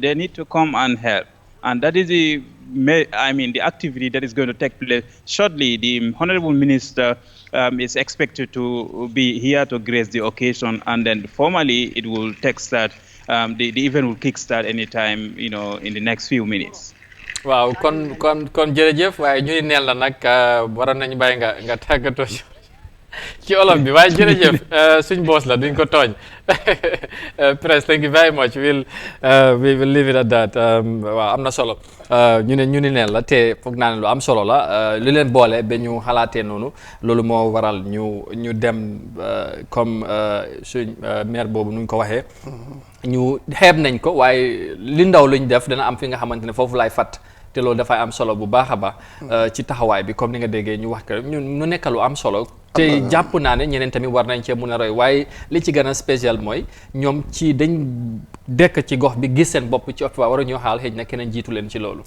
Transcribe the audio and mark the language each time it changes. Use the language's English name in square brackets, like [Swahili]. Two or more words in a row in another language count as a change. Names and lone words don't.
[English] They need to come and help. And that is the activity that is going to take place shortly. The Honorable Minister is expected to be here to grace the occasion, and then formally it will take start. The event will kickstart anytime, in the next few minutes. [Wolof] Wow, kon jërëjëf waaye ñu neel la nag waroon nañu bàyyi nga tàggatoo ci olof bi waaye jërëjëf suñ boss la duñ ko tooñ Press, [English] thank you very much. We will leave it at that. [Wolof] waaw am na solo ñu ni neen la te foog naa ne lu am solo la li leen boole ba ñu xalaatee noonu loolu moo waral ñu dem comme suñ maire boobu nuñ ko waxee ñu xeeb nañ ko waaye li ndaw luñ def dana am fi nga xamante ne foofu laay fat te loolu dafay am solo bu baax a baax ci taxawaay bi comme ni nga déggee ñu wax ko ñu nekk lu am solo te jàpp naa ne ñeneen tamit war nañ cee mun a roy waaye li ci gën a spécial mooy ñoom ci dañ dekk ci gox bi gis seen bopp ci hôpital war a ñoo xaal xëy na keneen jiitu leen ci loolu